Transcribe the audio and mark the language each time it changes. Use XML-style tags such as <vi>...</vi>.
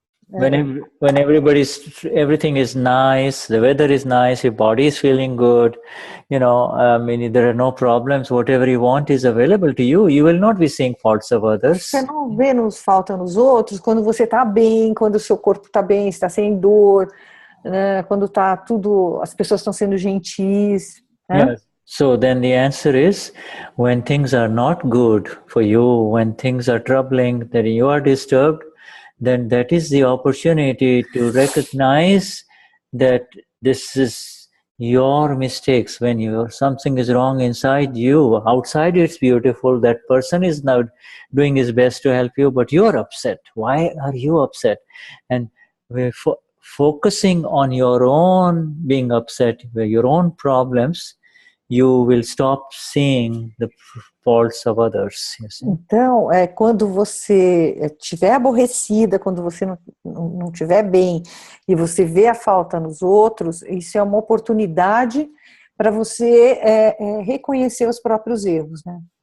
<en>When everything is nice, the weather is nice, your body is feeling good, there are no problems, whatever you want is available to you. You will not be seeing faults of others.</en> <pt>Você não vê falta nos outros quando você está bem, quando o seu corpo está bem, está sem dor, né? Quando está tudo, as pessoas estão sendo gentis. Né?</pt> <en>Yes. So then the answer is, when things are not good for you, when things are troubling, that you are disturbed, then that is the opportunity to recognize that this is your mistakes. When something is wrong inside you, outside it's beautiful, that person is now doing his best to help you, but you're upset. Why are you upset? And we're focusing on your own being upset, your own problems, you will stop seeing the faults of others.</en> <pt>Então, quando você estiver aborrecida, quando você não estiver bem e você vê a falta nos outros, isso é uma oportunidade para você reconhecer os próprios erros, né?</pt>